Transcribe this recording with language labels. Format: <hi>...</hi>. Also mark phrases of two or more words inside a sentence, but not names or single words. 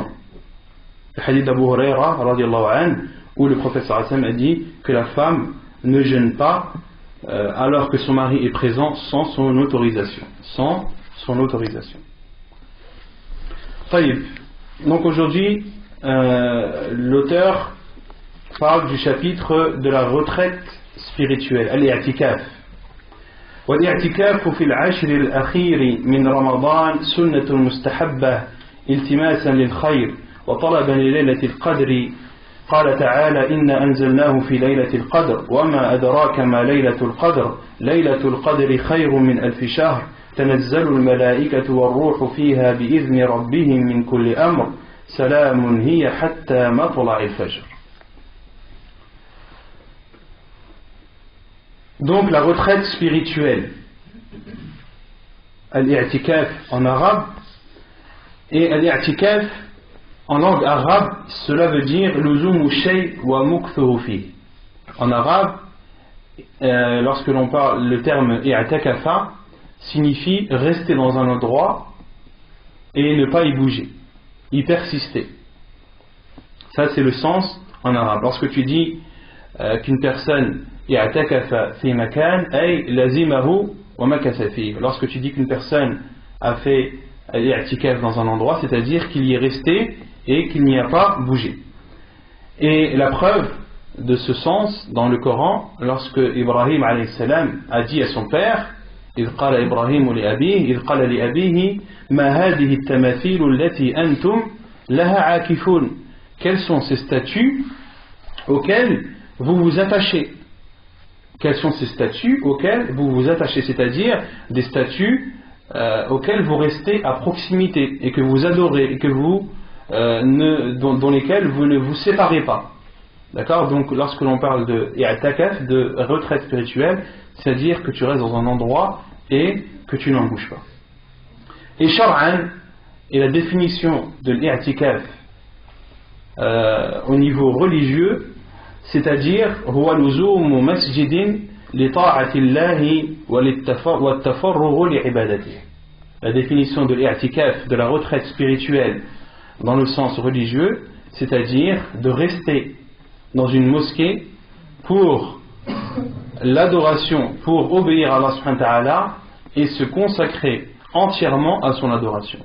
<fr>Le hadith d'Abu Huraira,</fr> <ar>رضي الله عنه,</ar> <fr>où le prophète</fr> <ar>صلى الله عليه وسلم</ar> <fr>a dit que la femme ne jeûne pas alors que son mari est présent sans son autorisation. Sans son autorisation. Taïb. Donc aujourd'hui, l'auteur parle du chapitre de la retraite spirituelle, al-i'tikaf.</fr> <ar>والاعتكاف في العشر الأخير من رمضان سنة مستحبة التماسا للخير وطلبا لليلة القدر قال تعالى إنا أنزلناه في ليلة القدر وما أدراك ما ليلة القدر ليلة القدر خير من ألف شهر تنزل الملائكة والروح فيها بإذن ربهم من كل أمر سلام هي حتى مطلع الفجر.</ar> <fr>Donc la retraite spirituelle, al-i'tikaf en arabe, et al-i'tikaf en langue arabe, cela veut dire</fr> <ar>لزوم شيء ومكثه في.</ar> <fr>En arabe, lorsque l'on parle, le terme i'takafa signifie rester dans un endroit et ne pas y bouger, y persister. Ça c'est le sens en arabe. Lorsque tu dis qu'une personne</fr> <ar>اعتكف في مكان أي لزمه ومكث في.</ar> <fr>Lorsque tu dis qu'une personne a fait i'tikaf dans un endroit, c'est-à-dire qu'il y est resté et qu'il n'y a pas bougé. Et la preuve de ce sens dans le Coran, lorsque Ibrahim</fr> <ar>عليه السلام</ar> <fr>a dit à son père,</fr> <ar>إذ قال إبراهيم لأبيه إذ قال لأبيه ما هذه التماثيل التي أنتم لها عاكفون.</ar> <fr>Quels sont ces statues auxquelles vous vous attachez? Quels sont ces statues auxquelles vous vous attachez? C'est-à-dire des statues auxquelles vous restez à proximité et que vous adorez et que vous dont lesquelles vous ne vous séparez pas. D'accord? Donc lorsque l'on parle de i'tikaf, de retraite spirituelle, c'est-à-dire que tu restes dans un endroit et que tu n'en bouges pas. Et shar'an, et la définition de l'i'tikaf au niveau religieux, c'est-à-dire</fr> <ar>هو لزوم مسجد لطاعة الله والتفرغ لعبادته.</ar> <fr>La définition de l'i'tikaf, de la retraite spirituelle dans le sens religieux, c'est-à-dire de rester dans une mosquée pour l'adoration, pour obéir à Allah</fr> <ar>سبحانه وتعالى</ar> <fr>et se consacrer entièrement à son adoration.</fr>